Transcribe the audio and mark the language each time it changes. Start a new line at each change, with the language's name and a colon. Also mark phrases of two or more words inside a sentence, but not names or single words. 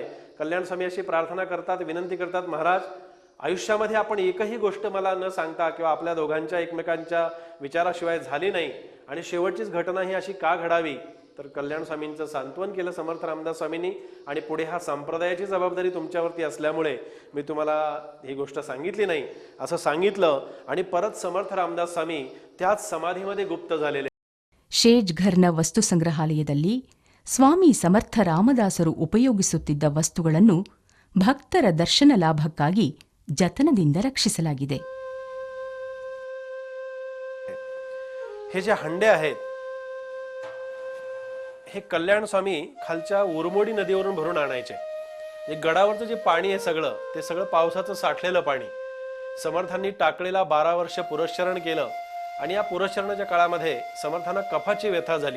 Marathi: कल्याण स्वामी अशी प्रार्थना करतात, विनंती करतात, महाराज आयुष्यामध्ये आपण एकही गोष्ट मला न सांगता किंवा आपल्या दोघांच्या एकमेकांच्या विचाराशिवाय झाली नाही आणि शेवटचीच घटना ही अशी का घडावी. तर कल्याण स्वामींचं सांत्वन केलं समर्थ रामदास स्वामींनी आणि पुढे हा संप्रदायाची जबाबदारी तुमच्यावरती असल्यामुळे मी तुम्हाला ही गोष्ट सांगितली नाही असं सांगितलं आणि परत समर्थ रामदास स्वामी त्याच समाधीमध्ये गुप्त झालेले.
Kannada: ಶೇಜ್ ಘರ್ನ ವಸ್ತು ಸಂಗ್ರಹಾಲಯದಲ್ಲಿ ಸ್ವಾಮಿ ಸಮರ್ಥ ರಾಮದಾಸರು ಉಪಯೋಗಿಸುತ್ತಿದ್ದ ವಸ್ತುಗಳನ್ನು ಭಕ್ತರ ದರ್ಶನ ಲಾಭಕ್ಕಾಗಿ ಜತನದಿಂದ ರಕ್ಷಿಸಲಾಗಿದೆ.
Marathi: हे जे हंडे आहेत हे कल्याण स्वामी खालच्या उरमोडी नदीवरून भरून आणायचे. हे गडावरचं जे पाणी आहे सगळं ते सगळं पावसाचं साठलेलं पाणी समर्थांनी टाकळीला 12 वर्ष पुरस्चरण केलं आणि या पुरस्चरणाच्या काळामध्ये समर्थांना कफाची व्यथा झाली.